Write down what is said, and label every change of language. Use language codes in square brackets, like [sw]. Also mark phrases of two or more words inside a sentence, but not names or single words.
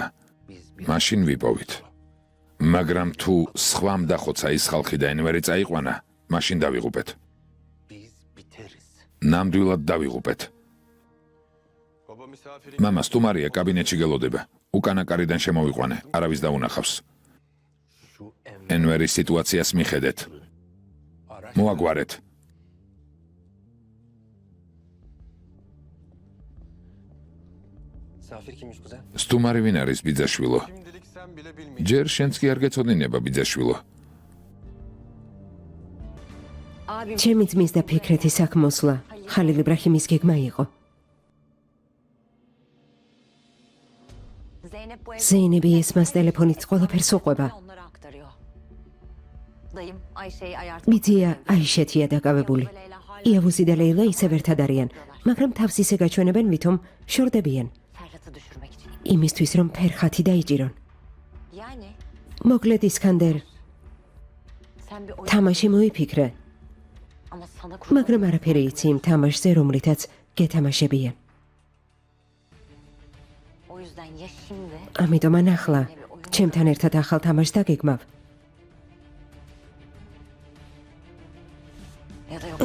[tr] biz [ka] მაშინ ვიპოვით. მაგრამ თუ სხვამ დახოცა ის ხალხი და ენვერი წაიყვანა, მაშინ დავიღუპეთ. [tr] biz biteriz. [ka] ნამდვილად დავიღუპეთ. [tr] Baba misafiri [ka] მამა სტუმარია კაბინეტში გელოდება. უკანა კარიდან შემოვიყვანე, არავის დაუნახავს. ენვერის სიტუაციას მიხედეთ. მოაგვარეთ. [tr] Safir kimmiş kuzen? [ka] სტუმარი ვინ არის ბიძაშვილო? [tr] Şimdilik sen bile bilmeyeceksin. [ka] ჯერ შენც კი არ გეცოდინება ბიძაშვილო. [tr] Abim [ka] ჩემი ძმის და ფიქრეთის აქ მოსვლა ხალილ იბრაჰიმის გეგმა იყო. [tr] Zeynep bu [ka] ზეინები ესმას ტელეფონით ყველაფერს უყვება. [tr] onlara aktarıyor. Dayım Ayşe'yi ayart. [ka] მიწია აიშეთია დაკავებული. იავუსი და ლეილა ისევ ერთად არიან, მაგრამ თავს ისე გაჩვენებენ, ვითომ შორდებიან. [tr] Ferhat'ı düşürmek için. [ka] იმისთვის რომ ფერხათი დაიჭირონ. [tr] Yani [ka] მოკლედ ისკანდერ, [tr] sen bir oyun [ka] თამაში მოიფიქრე, [tr] ama sana [ka] მაგრამ არაფერი იცი იმ თამაშზე, რომლითაც გეთამაშებიან. [tr] O yüzden ya şimdi [ka] ამიტომ ან ახლა ჩემთან ერთად ახალ თამაშს დაგეგმავ. [tr] ya da yok.